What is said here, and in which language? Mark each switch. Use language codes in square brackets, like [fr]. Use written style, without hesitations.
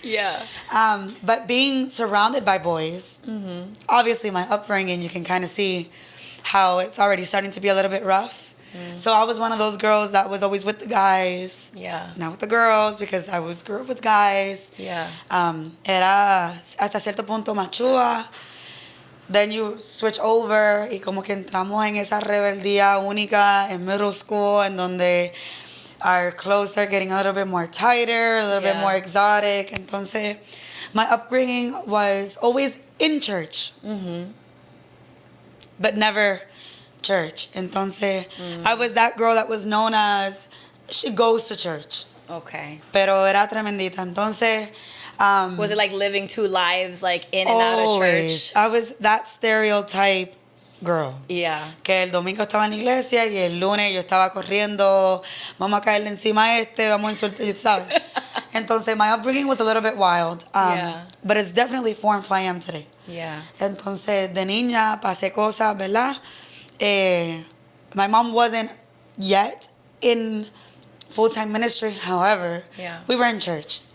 [en] Yeah. But being surrounded by boys, obviously my upbringing, you can kind of see how it's already starting to be a little bit rough. So I was one of those girls that was always with the guys. Yeah. Not with the girls, because I grew up with guys. Yeah. [es] Era hasta cierto punto machua. [en] Then you switch over [es] y como que entramos en esa rebeldía única en [en] middle school, [es] en donde [en] our clothes are getting a little bit more tighter, a little bit more exotic. Entonces, my upbringing was always in church, but never church. Entonces, I was that girl that was known as, she goes to church. Okay. [es] Pero era tremendita. Entonces, [en] Was it like living two lives, like in and out of church? I was that stereotype girl. Yeah. [es] Que el domingo estaba en la iglesia y el lunes yo estaba corriendo, vamos a caerle encima a este, vamos a insultar, ¿sabes? [en] Entonces, my upbringing was a little bit wild. But it's definitely formed who I am today. Yeah. [es] Entonces, de niña pasé cosas, ¿verdad? [en] My mom wasn't yet in full-time ministry. However, we were in church.